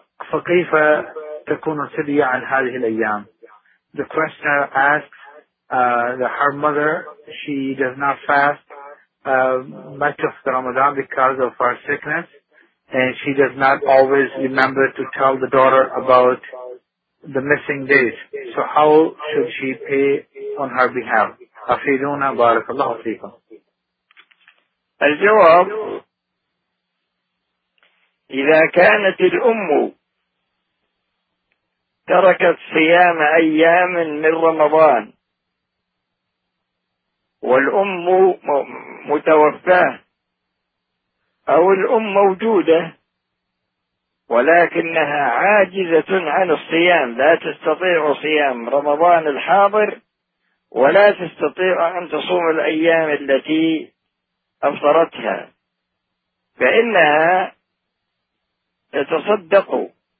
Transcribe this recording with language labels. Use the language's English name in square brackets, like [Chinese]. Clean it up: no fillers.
[Arabic] فكيف تكون سرية عن هذه الأيام؟ [English] The questioner asks, her mother, she does not fast much of the Ramadan because of her sickness, and she does not always remember to tell the daughter about the missing days. So how should she pay on her behalf? [Arabic] Afiduna barakallahu fikum. الجواب: إذا كانت الأم تركت صيام أيام من رمضان والأم متوفاة، أو الأم موجودة ولكنها عاجزة عن الصيام، لا تستطيع صيام رمضان الحاضر ولا تستطيع أن تصوم الأيام التي أفطرتها، فإنها تتصدق.